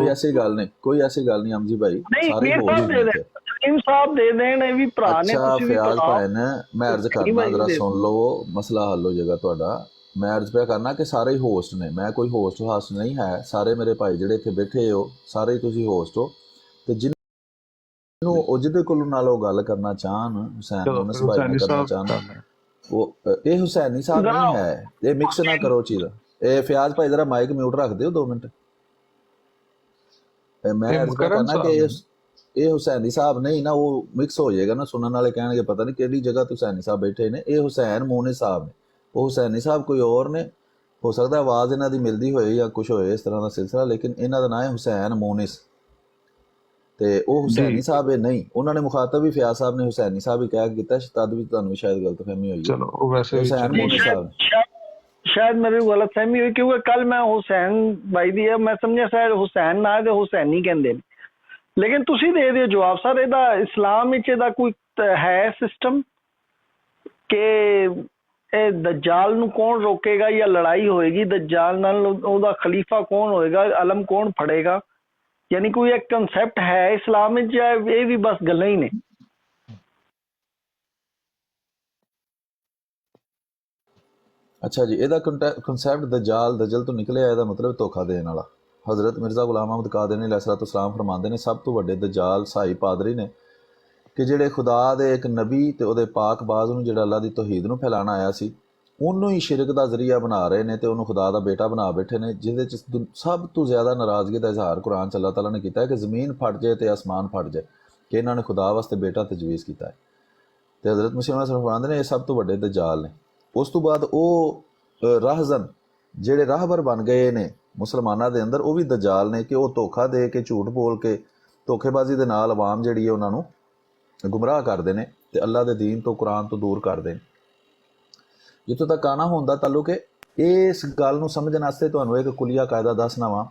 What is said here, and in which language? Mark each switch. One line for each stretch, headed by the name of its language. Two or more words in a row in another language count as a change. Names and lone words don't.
Punjabi: کوئی ایسی گل نہیں، کوئی ایسی گل نہیں حمزی بھائی، نہیں سارے میر ہوسٹ صاحب دے
Urdu: نہیں تھے۔
Punjabi: دیں، سلیم صاحب دے دیں، یہ بھی بھرا نے، اچھا تسی بھی فیاض بھرا بھائی نے میں عرض حسینی کرنا بھائی بھی ذرا دے سن دیں۔ لو، مسئلہ حل ہو جائے گا تہاڈا۔ میں عرض پہ کرنا کہ سارے ہی ہوسٹ نے، میں کوئی ہوسٹ خاص نہیں ہے، سارے میرے بھائی جڑے اتنے بیٹھے ہو سارے ہی تسی ہوسٹ ہو، تے جنہوں جہدے کول نال وہ گل کرنا چاہن، حسین چلو مونس پھر بھائی نے حسینی کرنا صاحب چاہن، کر لیں۔ وہ یہ حسینی صاحب ذرا
Urdu: نہیں ہے، یہ مکس نہ کرو چیز۔
Punjabi: اے فیاض بھائی ذرا
English: mic mute
Punjabi: رکھ دیو 2 منٹ۔ میں یہ عرض پہ مکرم کرنا کہ
Urdu: صاحب ہیں۔
Punjabi: یہ حسینی صاحب نہیں نا، وہ مکس ہو جائے گا نا، سنن والے کہنے گے پتہ نہیں کہڑی جگہ تو حسینی صاحب بیٹھے نے۔ یہ حسین مونس صاحب نے، وہ حسینی صاحب کوئی اور نے، ہو سکتا ہے آواز انہاں دی ملدی ہوئے یا کچھ ہوئے اس طرح دا سلسلہ، لیکن انہاں دا نام ہے حسین مونس، تے وہ جی حسینی صاحب نہیں۔ انہوں نے مخاطب بھی فیاض صاحب نے حسینی صاحب ہی کہا کیتا، تد بھی تانوں شاید غلط فہمی ہوئی ہے، چلو وہ ویسے یہ بھی حسین چلے جی مونس گی۔ صاحب نے۔ شاید میری غلط فہمی ہوئی، کیونکہ کل میں حسین بھائی دی میں سمجھا شاید حسین نہ ہے تے حسین نہیں کہندے، لیکن تسی دے دیو جواب سر۔ یہ اسلام وچ دا کوئی ہے سسٹم کہ اے دجال نو کون روکے گا یا لڑائی ہوئے گی دجال نال، او دا خلیفہ کون ہوئے گا، علم کون پھڑے گا؟ یعنی کوئی ایک کنسیپٹ ہے اسلام وچ یا یہ بھی بس گلاں ہی نے؟ اچھا جی، یہ کنسیپٹ دجل تو نکلے ہے، مطلب دھوکھا دین والا۔ حضرت مرزا غلام احمد قادری علیہ السلام فرماندے نے سب تو وڈے دجال سائی پادری نے، کہ جڑے خدا دے ایک نبی تے او دے پاک باز نو جڑا اللہ دی توحید نو پھیلانا آیا سی، انہوں ہی شرک دا ذریعہ بنا رہے نے تے انہوں خدا دا بیٹا بنا بیٹھے نے، جہدے چ سب تو زیادہ ناراضگی دا اظہار قرآن چ اللہ تعالیٰ نے کیتا ہے کہ زمین پھٹ جائے تے آسمان پھٹ جائے، کہ انہوں نے خدا واسطے بیٹا تجویز کیتا ہے۔ تے حضرت مسیح علیہ السلام فرماندے نے یہ سب تو وڈے دجال نے۔ اس تو بعد او راہزن ਜਿਹੜੇ ਰਾਹਬਰ ਬਣ ਗਏ ਨੇ ਮੁਸਲਮਾਨਾਂ ਦੇ ਅੰਦਰ, ਉਹ ਵੀ ਦਜਾਲ ਨੇ ਕਿ ਉਹ ਧੋਖਾ ਦੇ ਕੇ, ਝੂਠ ਬੋਲ ਕੇ, ਧੋਖੇਬਾਜ਼ੀ ਦੇ ਨਾਲ ਆਵਾਮ ਜਿਹੜੀ ਹੈ ਉਹਨਾਂ ਨੂੰ ਗੁੰਮਰਾਹ ਕਰਦੇ ਨੇ ਤੇ ਅੱਲਾ ਦੇ ਦੀਨ ਤੋਂ, ਕੁਰਾਨ ਤੋਂ ਦੂਰ ਕਰਦੇ ਨੇ। ਜਿੱਥੋਂ ਤੱਕ ਆਣਾ ਹੁੰਦਾ ਤਾਲੁਕ ਹੈ, ਇਸ ਗੱਲ ਨੂੰ ਸਮਝਣ ਵਾਸਤੇ ਤੁਹਾਨੂੰ ਇੱਕ ਕੁਲੀਆ ਕਾਇਦਾ ਦੱਸਣਾ ਵਾ।